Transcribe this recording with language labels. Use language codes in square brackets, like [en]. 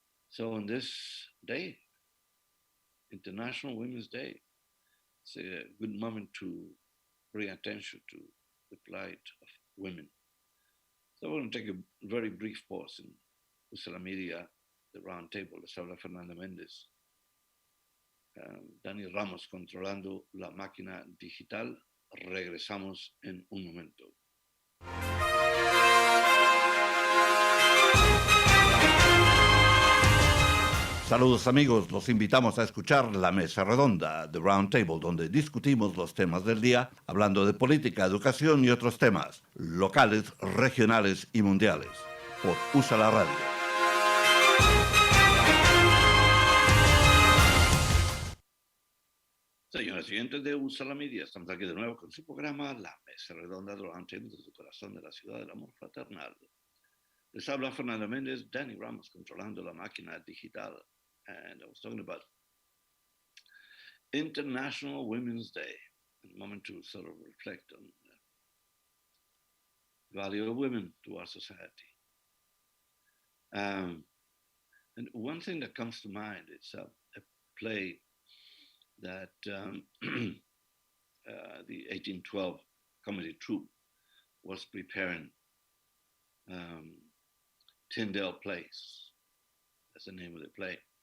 [en] So on this day, International Women's Day, it's a good moment to bring attention to the plight of women. So we're going to take a very brief pause in Usa la Media, the Roundtable. [es] Les habla Fernando Méndez. Dani Ramos controlando la máquina digital. Regresamos en un momento. Saludos amigos, los invitamos a escuchar la Mesa Redonda, The Roundtable, donde discutimos los temas del día, hablando de política, educación y otros temas, locales, regionales y mundiales, por USA la Radio. Señoras y señores de USA la Media, estamos aquí de nuevo con su programa La Mesa Redonda, The Roundtable, desde el corazón de la ciudad del amor fraternal. Les habla Fernando Méndez, Dani Ramos controlando la máquina digital. [en] And I was talking about International Women's Day, a moment to sort of reflect on the value of women to our society. And one thing that comes to mind is a play that the 1812 comedy troupe was preparing, Tyndale Place. That's the name of the play.